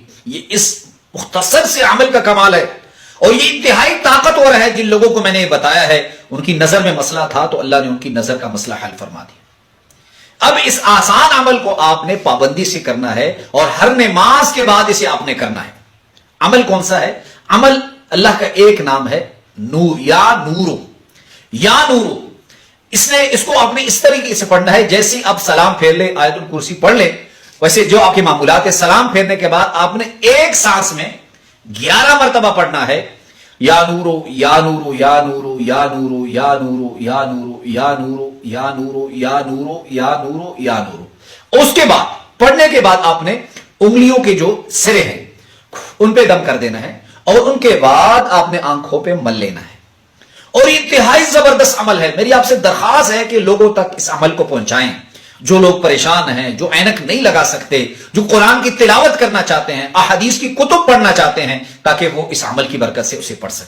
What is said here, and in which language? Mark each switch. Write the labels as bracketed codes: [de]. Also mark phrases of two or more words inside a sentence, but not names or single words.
[ur] یہ اس مختصر سے عمل کا کمال ہے، اور یہ انتہائی طاقتور ہے۔ جن لوگوں کو میں نے بتایا ہے ان کی نظر میں مسئلہ تھا تو اللہ نے ان کی نظر کا مسئلہ حل فرما دیا۔ اب اس آسان عمل کو آپ نے پابندی سے کرنا ہے، اور ہر نماز کے بعد اسے آپ نے کرنا ہے۔ عمل کون سا ہے؟ عمل اللہ کا ایک نام ہے، نور، یا نورو، یا نورو۔ اس کو آپ نے اس طریقے سے پڑھنا ہے جیسے آپ سلام پھیر لیں، آیت الکرسی پڑھ لیں، ویسے جو آپ کے معمولات ہے، سلام پھیرنے کے بعد آپ نے ایک سانس میں 11 مرتبہ پڑھنا ہے، یا نورو یا نورو یا نورو یا نورو یا نورو یا نورو یا نورو یا نورو یا نورو یا نورو یا نورو۔ اس کے بعد پڑھنے کے بعد آپ نے انگلیوں کے جو سرے ہیں ان پہ دم کر دینا ہے، اور ان کے بعد آپ نے آنکھوں پہ مل لینا ہے۔ اور یہ انتہائی زبردست عمل ہے۔ میری آپ سے درخواست ہے کہ لوگوں تک اس عمل کو پہنچائیں۔ جو لوگ پریشان ہیں، جو اینک نہیں لگا سکتے، جو قرآن کی تلاوت کرنا چاہتے ہیں، احادیث کی کتب پڑھنا چاہتے ہیں، تاکہ وہ اس عمل کی برکت سے اسے پڑھ سکیں۔